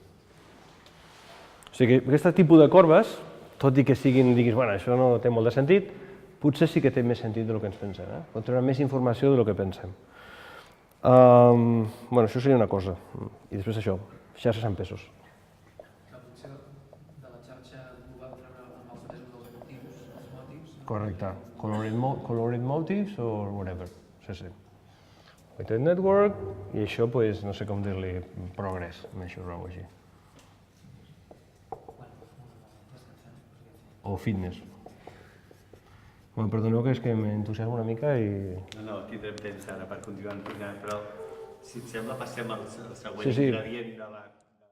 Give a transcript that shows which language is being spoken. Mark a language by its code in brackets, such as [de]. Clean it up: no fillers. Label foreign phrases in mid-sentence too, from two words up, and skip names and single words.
[ca] O sigui que aquest tipus de corbes, tot i que diguis, bueno, això no té molt de sentit, potser sí que té més sentit del que ens pensem. Pot treure més informació del que pensem. Bueno, això seria una cosa. I després això, xarxes amb pesos. La funció de la xarxa global treure amb els pesos dels motius, els motius... Correcte. [en] Colored motives or whatever. Sí. Weighted network, [ca] i això, no sé com dir-li, [en] progress, measure [ca] o així. O fitness. Bueno, perdoneu que és que m'entusiasmo una mica i... No, tindrem temps ara per continuar, però si et sembla passem al següent ingredient de la...